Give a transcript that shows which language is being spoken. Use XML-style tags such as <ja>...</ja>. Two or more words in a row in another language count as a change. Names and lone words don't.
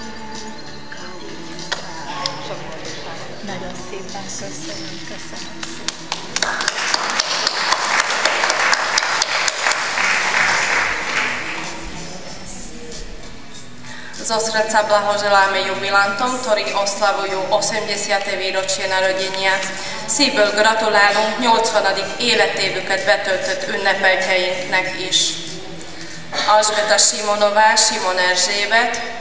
<hu>Nagyon szépen köszönöm, köszönöm szépen.</hu> <sk>Zo srdca blahoželáme jubilantom, ktorí oslavujú 80. výročie narodenia.</sk> <hu>Szívből gratulálunk 80. életévüket betöltött ünnepeltjeinknek is. Alžbeta Simonová, Simon Erzsébet,</hu>